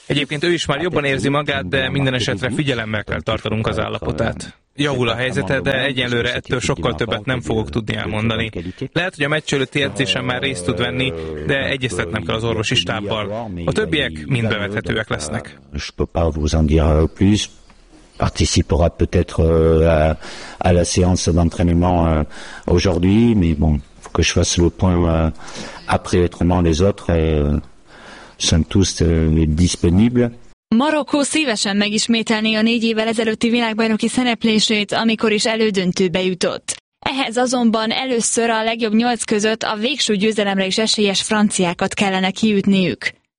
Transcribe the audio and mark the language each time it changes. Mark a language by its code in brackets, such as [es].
[hu] Egyébként ő is már jobban érzi magát, de minden esetre figyelemmel kell tartanunk az állapotát. Javul a helyzete, de egyelőre ettől sokkal többet nem fogok tudni elmondani. Lehet, hogy a meccs előtti edzésen már részt tud venni, de egyeztetnem kell az orvosi stábbal. A többiek mind bevethetőek lesznek. [fr] Participera peut-être à la séance d'entraînement aujourd'hui, mais bon, faut que je fasse le point après autrement les autres sont tous disponibles. [hu] Marokkó szívesen megismételné a 4 évvel ezelőtti világbajnoki szereplését, amikor is elődöntőbe jutott. Ehhez azonban először a legjobb 8 között a végső győzelemre is esélyes franciákat kellene kiütniük.